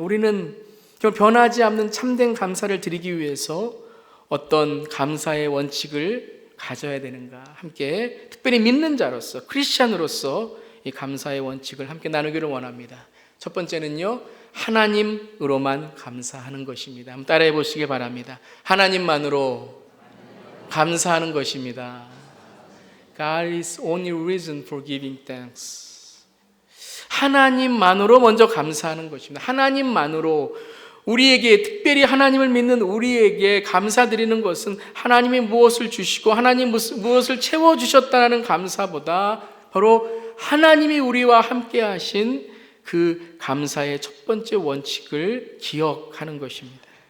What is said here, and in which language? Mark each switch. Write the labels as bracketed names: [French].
[Korean] 우리는 정말 변하지 않는 참된 감사를 드리기 위해서 어떤 감사의 원칙을 가져야 되는가, 함께 특별히 믿는 자로서, 크리스찬으로서 이 감사의 원칙을 함께 나누기를 원합니다. 첫 번째는요, 하나님으로만 감사하는 것입니다. 한번 따라해 보시기 바랍니다. 하나님만으로 감사하는 것입니다. [English] God is only reason for giving thanks. [Korean] 하나님만으로 먼저 감사하는 것입니다. 하나님만으로 우리에게, 특별히 하나님을 믿는 우리에게 감사드리는 것은 하나님이 무엇을 주시고 하나님 무엇을 채워주셨다는 감사보다 바로 하나님이 우리와 함께 하신 그 감사의 첫 번째 원칙을 기억하는 것입니다.